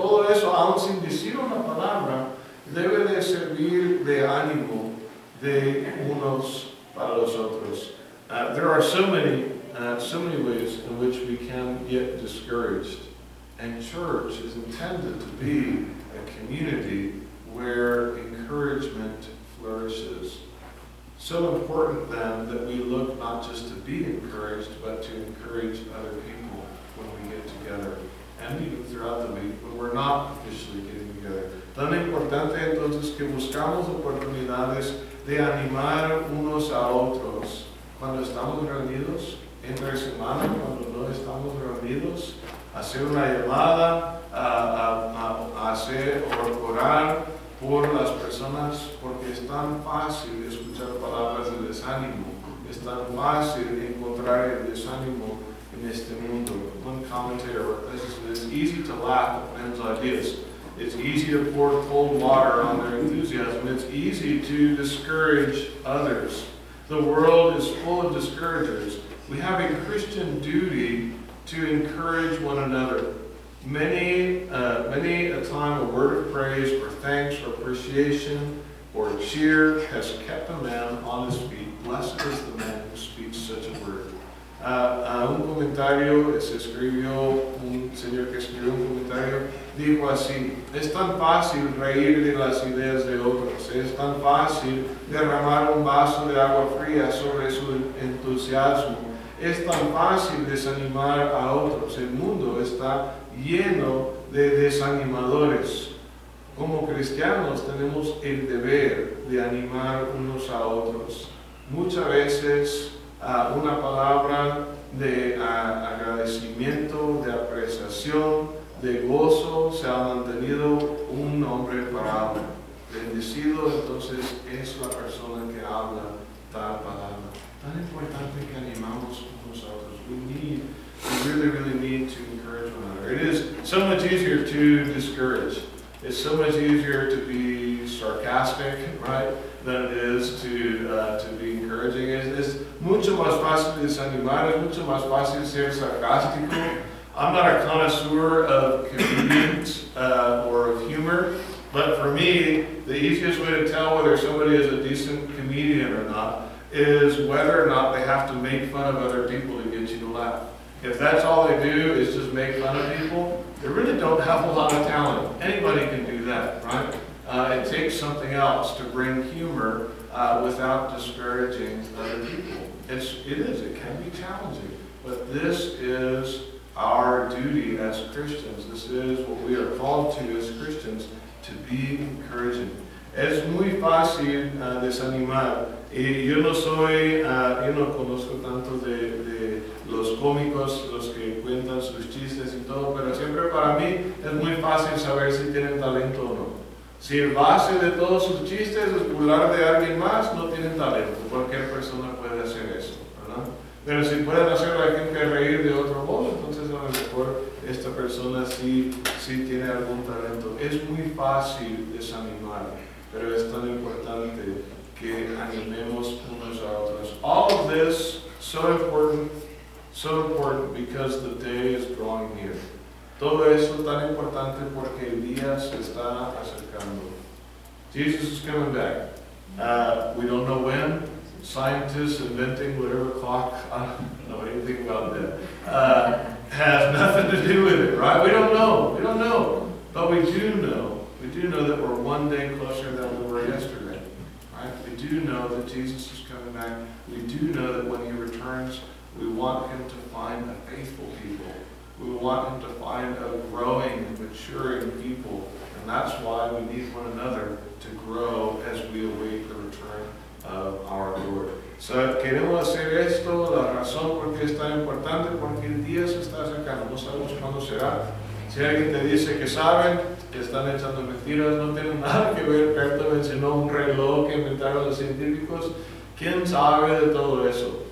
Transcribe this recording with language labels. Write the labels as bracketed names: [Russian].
[Spanish] Todo eso, aun sin decir una palabra, debe de servir de ánimo de unos para los otros. [English] There are so many ways in which we can get discouraged. And church is intended to be a community where encouragement flourishes. So important then that we look not just to be encouraged, but to encourage other people when we get together. And even throughout the week when we're not officially getting together. [Spanish] Tan importante entonces que buscamos oportunidades de animar unos a otros cuando estamos reunidos, entre semana, cuando no estamos reunidos, hacer una llamada, hacer orar por las personas, porque es tan fácil escuchar palabras de desánimo, es tan fácil encontrar el desánimo en este mundo. [English] One commentator says it's easy to laugh at men's ideas. It's easy to pour cold water on their enthusiasm. It's easy to discourage others. The world is full of discouragers. We have a Christian duty to encourage one another. Many a time a word of praise or thanks or appreciation or cheer has kept a man on his feet. Blessed is the man who speaks such a word. [Spanish] Un comentario se escribió, un señor que escribió un comentario, dijo así: es tan fácil reír de las ideas de otros, es tan fácil derramar un vaso de agua fría sobre su entusiasmo, es tan fácil desanimar a otros. El mundo está lleno de desanimadores. Como cristianos tenemos el deber de animar unos a otros. Muchas veces una palabra de agradecimiento, de apreciación, de gozo se ha mantenido un nombre parado. Bendecido entonces es la persona que habla tal palabra. Tan importante que animamos unos a otros. [English] We really need to encourage one another. It is so much easier to discourage. It's so much easier to be sarcastic, right, than it is to be encouraging. [Spanish] Es mucho más fácil desanimar, es mucho más fácil ser sarcástico [English] I'm not a connoisseur of comedians or of humor, but for me, the easiest way to tell whether somebody is a decent comedian or not is whether or not they have to make fun of other people to get you to laugh. If that's all they do is just make fun of people, they really don't have a lot of talent. Anybody can do that, right? It takes something else to bring humor without disparaging other people. It can be challenging, but this is our duty as Christians. This is what we are called to as Christians, to be encouraging. [Spanish] Es muy fácil desanimar. Yo no conozco tanto de los cómicos, los que cuentan sus chistes y todo, pero siempre para mí es muy fácil saber si tienen talento o no. Si el base de todos sus chistes es burlar de alguien más, no tienen talento. Cualquier persona puede hacer eso, ¿verdad? Pero si pueden hacer a la gente reír de otro modo, entonces a lo mejor esta persona sí tiene algún talento. Es muy fácil desanimar, pero es tan importante que animemos unos a otros. [English] All of this so important because the day is drawing near. [Spanish] Todo eso tan importante porque el día se está acercando. [English] Jesus is coming back. We don't know when. Scientists inventing whatever clock, I don't know anything about that, has nothing to do with it, right? We don't know. But we do know that we're one day closer than we were yesterday, right? We do know that Jesus is coming back. We do know that when he returns, we want him to find a faithful people. We want him to find a growing, maturing people. And that's why we need one another to grow as we await the return of our Lord. [Spanish] So, queremos hacer esto, la razón por qué es tan importante, porque el día se está acercando, no sabemos cuándo será. Si alguien te dice que saben, que están echando mentiras, no tienen nada que ver. Berto mencionó un reloj que inventaron los científicos. ¿Quién sabe de todo eso?